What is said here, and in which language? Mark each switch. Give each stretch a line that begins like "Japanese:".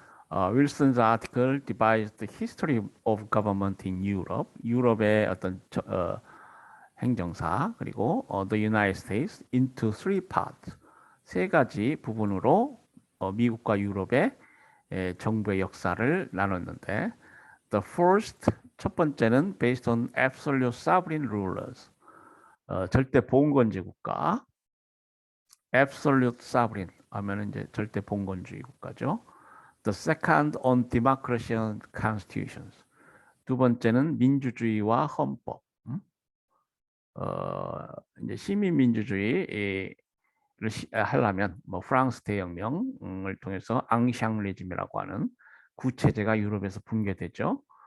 English: 윌슨's article divides the history of government in Europe.
Korean: 유럽의 어떤 행정사 그리고
English: the United States into three parts.
Korean: 세 가지 부분으로 미국과 유럽의 정부의 역사를 나눴는데
English: the first
Korean: 첫 번째는
English: based on absolute sovereign rulers.
Korean: 절대 봉건제 국가.
English: absolute sovereign
Korean: 하면은 이제 절대 봉건주의 국가죠.
English: The second on democracy and constitutions.
Korean: 두 번째는 민주주의와 헌법. 어, 이제 시민민주주의를 하려면 뭐 프랑스 대혁명을 통해서 앙샹 레짐이라고 하는 구체제가 유럽에서 붕괴되죠.